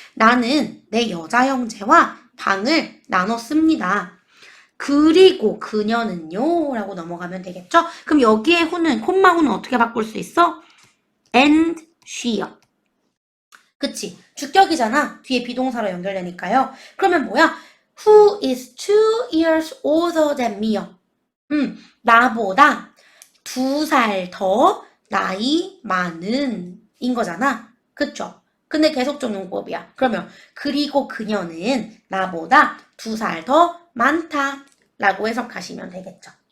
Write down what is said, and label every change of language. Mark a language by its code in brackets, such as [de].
[ko] 나는 내 여자 형제와 방을 나눴습니다. 그리고 그녀는요? 라고 넘어가면 되겠죠? 그럼 여기에 후는, 콤마 후는 어떻게 바꿀 수 있어? [en] and she [ko] 요. 그치? 주격이잖아. 뒤에 비동사로 연결되니까요. 그러면 뭐야? [en] Who is 2 years older than me요? [ko] 나보다 2살 더 나이 많은 인 거잖아. 그쵸? 근데 계속적 용법이야. 그러면 그리고 그녀는 나보다 2살 더 많다 라고 해석하시면 되겠죠.